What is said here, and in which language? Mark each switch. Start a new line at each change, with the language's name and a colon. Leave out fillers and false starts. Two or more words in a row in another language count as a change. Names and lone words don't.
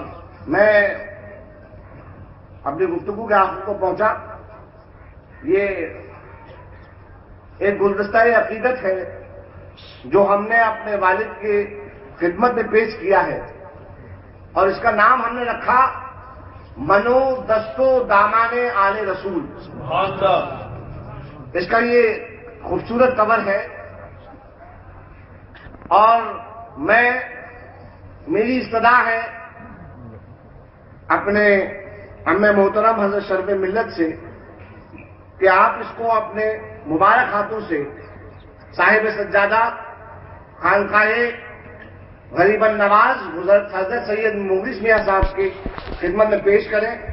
Urdu: میں اپنی گفتگو کے آخر کو پہنچا. یہ ایک گلدستہ عقیدت ہے جو ہم نے اپنے والد کی خدمت میں پیش کیا ہے, اور اس کا نام ہم نے رکھا
Persian: منو دستو دامان آل رسول.
Arabic: سبحان اللہ.
Urdu: اس کا یہ خوبصورت کور ہے, اور میری استدعا ہے اپنے امی محترم حضرت شرف ملت سے کہ آپ اس کو اپنے مبارک ہاتھوں سے صاحب سجادہ خانقاہ غریب النواز حضرت سید مغرث میاں صاحب کی خدمت میں پیش کریں.